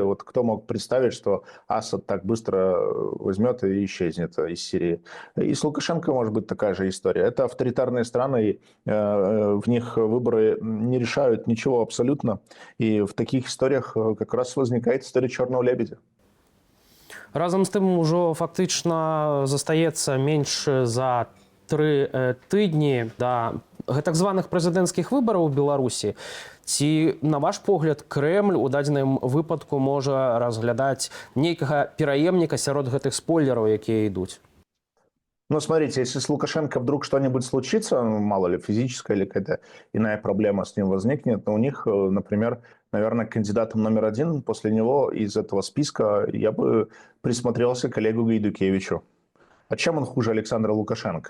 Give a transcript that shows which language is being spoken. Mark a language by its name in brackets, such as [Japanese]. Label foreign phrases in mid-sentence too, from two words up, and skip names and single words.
[Russian] Вот кто мог представить, что Асад так быстро возьмет и исчезнет из Сирии. И с Лукашенко может быть такая же история. Это авторитарные страны, и в них выборы не решают ничего абсолютно. И в таких историях как раз возникает история черного лебедя. [Belarusian] Разам з тым ужо фактычна застаецца менш за 3 тыдні да так званых прэзідэнцкіх выбараў у Беларусі. Ці, на ваш погляд, Кремль у дадзеным выпадку можа разглядаць нейкага пераемніка сярод гэтых спойлераў, якія ідуць? [Russian] Ну, смотрите, если с Лукашенко вдруг что-нибудь случится, мало ли, физическая или какая-то иная проблема с ним возникнет, то у них, например, наверное, кандидатом номер 1 после него из этого списка я бы присмотрелся к Олегу Гайдукевичу. А чем он хуже Александра Лукашенко?